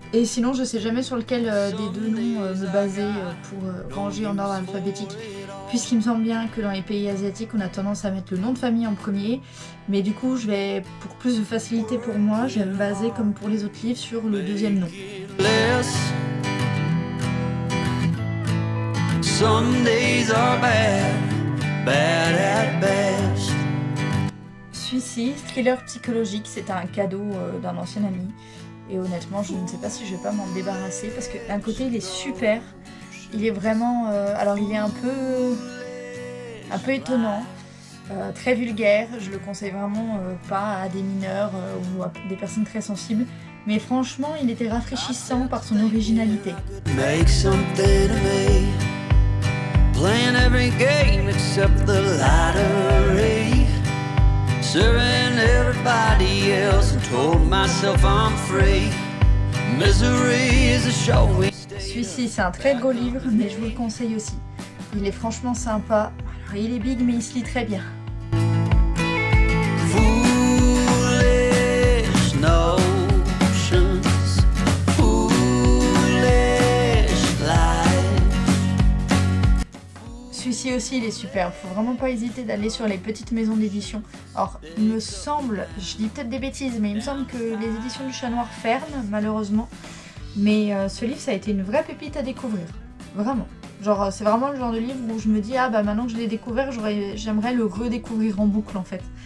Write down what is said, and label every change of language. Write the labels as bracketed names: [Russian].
[French] Et sinon, je sais jamais sur lequel des deux noms me baser pour ranger en ordre alphabétique. Puisqu'il me semble bien que dans les pays asiatiques, on a tendance à mettre le nom de famille en premier. Mais du coup, pour plus de facilité pour moi, je vais me baser, comme pour les autres livres, sur le deuxième nom. [English] Some days are bad, bad at best. [French] Celui-ci, thriller psychologique, c'est un cadeau d'un ancien ami. Et honnêtement, je ne sais pas si je vais pas m'en débarrasser parce que d'un côté, il est super. Il est vraiment... alors, il est un peu étonnant, très vulgaire. Je le conseille vraiment pas à des mineurs ou à des personnes très sensibles. mais franchement, il était rafraîchissant par son originalité. [English] Make something of me, playing every game except the lottery, serving everybody else and told myself I'm free. Misery is a show we stay. [French] Celui-ci, c'est un très gros livre, mais je vous le conseille aussi. Il est franchement sympa. Alors, il est big, mais il se lit très bien. [English] Foolish notions, foolish life. [French] Celui-ci aussi, il est super. Faut vraiment pas hésiter d'aller sur les petites maisons d'édition. Alors, il me semble, je dis peut-être des bêtises, mais il me semble que les éditions du Chat Noir ferment, malheureusement. Mais ce livre, ça a été une vraie pépite à découvrir. Vraiment. Genre, c'est vraiment le genre de livre où je me dis, ah bah maintenant que je l'ai découvert, j'aimerais le redécouvrir en boucle en fait.